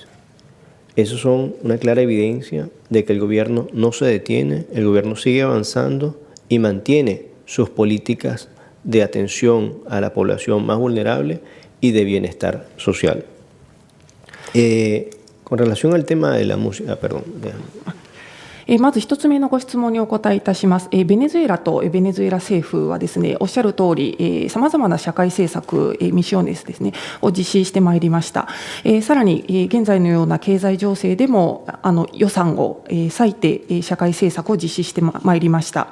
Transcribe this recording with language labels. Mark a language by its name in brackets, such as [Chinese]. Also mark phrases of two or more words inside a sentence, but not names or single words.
[Spanish] Esos son una clara evidencia de que el gobierno no se detiene, el gobierno sigue avanzando y mantiene sus políticas de atención a la población más vulnerable y de bienestar social. Con relación al tema de la música, perdón. [Japanese] まず1つ目のご質問にお答えいたします。ベネズエラとベネズエラ政府はですね、おっしゃる通り、さまざまな社会政策、ミシオネスですね、を実施してまいりました。さらに、現在のような経済情勢でも予算を割いて社会政策を実施してまいりました。